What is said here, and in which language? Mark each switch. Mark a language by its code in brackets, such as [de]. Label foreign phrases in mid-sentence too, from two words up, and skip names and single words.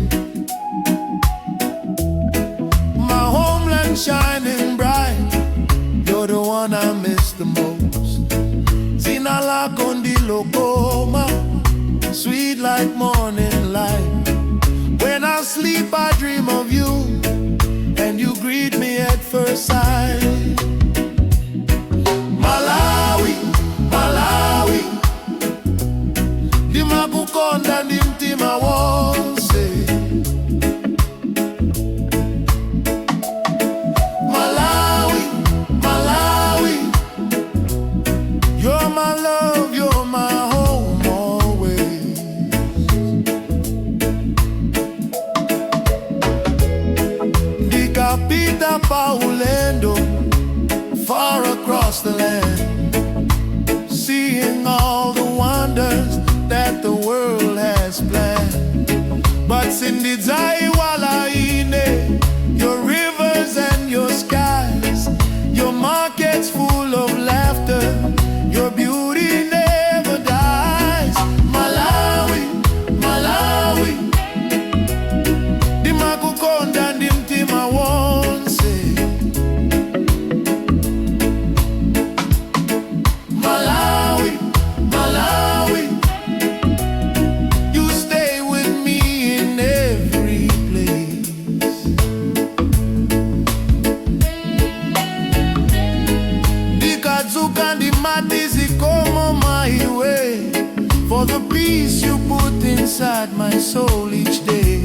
[en] My homeland shining bright, you're the one I miss the most. [ny] Ndimakukonda Kauma, [en] sweet like morning light. When I sleep I dream of you, and you greet me at first sight. [ny] Malawi, Malawi, Ndimakukonda mtima wonse. Malawi, Malawi, [en] you're my love, you're my home always. [ny] Ndikapita pa ulendo, [en] far across the land, seeing all the wonders that the world has planned. But [ny] sindidzaiwala ine, [en] your rivers and your skies, your markets full of laughter, your beauty never dies. [ny] Malawi, Malawi, Ndimakukonda mtima wonse. Malawi, Malawi, [en] you stay with me in every place. [ny] Ndikadzuka ndimati zikomo [en] my way, for the peace you put inside my soul each day.